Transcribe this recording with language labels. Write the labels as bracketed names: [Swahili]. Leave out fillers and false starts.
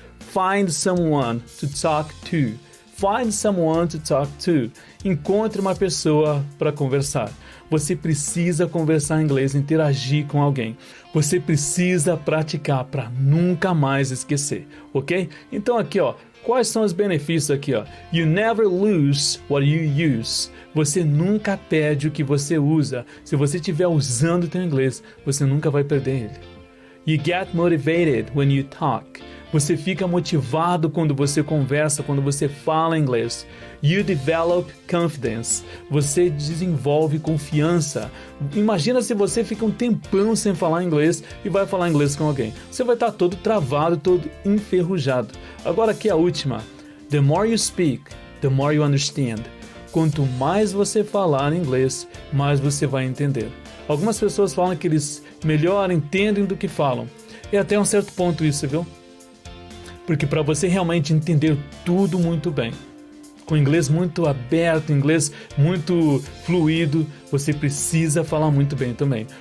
[English] Find someone to talk to. Find someone to talk to. [Portuguese] Encontre uma pessoa para conversar. Você precisa conversar em inglês, interagir com alguém. Você precisa praticar para nunca mais esquecer, ok? Então aqui, ó, quais são os benefícios aqui, ó? [English] You never lose what you use. [Portuguese] Você nunca perde o que você usa. Se você estiver usando o teu inglês, você nunca vai perder ele. [English] You get motivated when you talk. [Portuguese] Você fica motivado quando você conversa, quando você fala inglês. [English] You develop confidence. [Portuguese] Você desenvolve confiança. Imagina se você fica um tempão sem falar inglês e vai falar inglês com alguém. Você vai estar todo travado, todo enferrujado. Agora aqui a última. [English] The more you speak, the more you understand. [Portuguese] Quanto mais você falar inglês, mais você vai entender. Algumas pessoas falam que eles melhor entendem do que falam. E até um certo ponto isso, viu? Porque para você realmente entender tudo muito bem, com inglês muito aberto, inglês muito fluido, você precisa falar muito bem também.